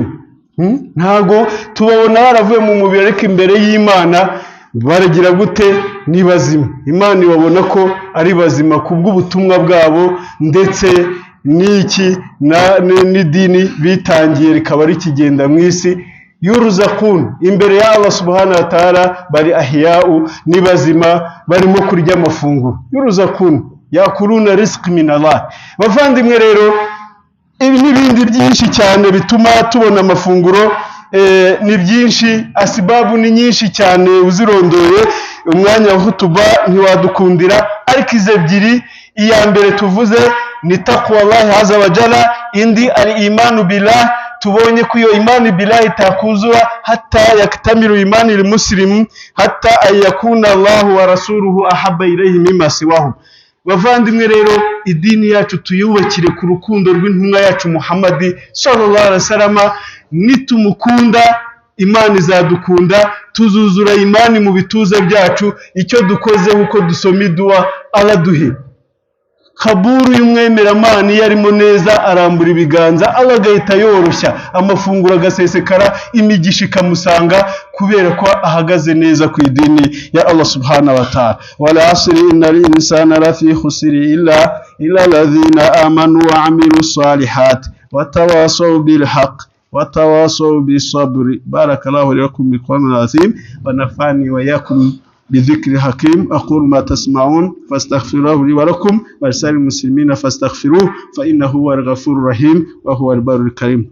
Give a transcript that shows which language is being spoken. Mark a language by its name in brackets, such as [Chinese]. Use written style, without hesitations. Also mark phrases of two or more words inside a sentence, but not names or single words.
[Kinyarwanda] Ntago tubabona baravuye mu mubiri, ariko imbere y'Imana baragira gute? Ni bazima. Imana ibabona ko ari bazima kubw'ubutumwa bwabo, ndetse n'idini bitangiye rikaba rikigenda mu isi. Yurzaqun, imbere ya Allah [Arabic] سبحانه وتعالى [Kinyarwanda] bari ahiya'u, ni bazima, barimo kurya amafunguro. [Arabic] يرزقون يأكلون رزق من الله. [Kinyarwanda] Bavandimwe rero, ibi n'ibindi byinshi cyane bituma tubona amafunguro ni byinshi, asibabu ni nyinshi cyane uzirondoye, umwanya wa hutuba ntiwadukundira, ariko izo ebyiri, iya mbere tuvuze ni [Arabic] تقوى الله عز وجل, [Kinyarwanda] indi ari [Arabic] إيمان بالله. [Kinyarwanda] Tubonye ko iyo [Arabic] إيمان بالله itakuzura حتى يكتمل إيمان المسلم حتى يكون الله ورسوله أحب إليه مما سواه. [Kinyarwanda] Bavandimwe rero, idini yacu tuyubakire ku rukundo rw'intumwa yacu Muhammad [Arabic] صلى الله عليه وسلم. [Kinyarwanda] Nitumukunda Imana izadukunda, tuzuzura imani mu bituza byacu. Icyo dukoze uko dusoma idua araduhe kaburu y'umwemeramana, iyo arimo neza arambura ibiganza, Allah agahita yoroshya amafunguro agasesekara, imigisha ikamusanga, kubera ko ahagaze neza ku idini ya Allah [Arabic] سبحانه وتعالى. والعصر إن الإنسان لفي خسر إلا الذين آمنوا وعملوا الصالحات وتواصوا بالحق وتواصوا بالصبر. بارك الله لكم بالقرآن العظيم ونفعني وإياكم بذكر الحكيم. أقول ما تسمعون فاستغفروه لي ولكم ولسائر المسلمين فاستغفروه فإنه هو الغفور الرحيم وهو البر الكريم.